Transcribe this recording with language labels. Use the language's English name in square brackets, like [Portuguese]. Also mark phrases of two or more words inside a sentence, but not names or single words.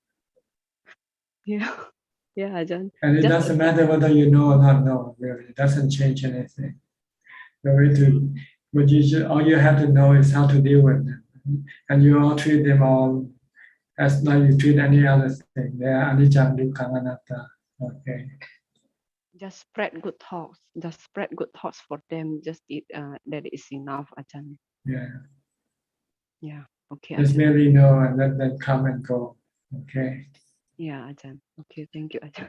[English] Yeah, Ajahn. And it doesn't matter whether you know or not know. Really, it doesn't change anything. The way to, all you have to know is how to deal with them, and you all treat them all as like you treat any other thing. They are [Pali] anicca, dukkha, anatta. [English] Okay. Just spread good thoughts. Just spread good thoughts for them. Just that is enough, Ajahn. Yeah. Yeah. Okay. Just Ajahn. merely know and let them come and go. Okay. Yeah, Ajahn. Okay. Thank you, Ajahn.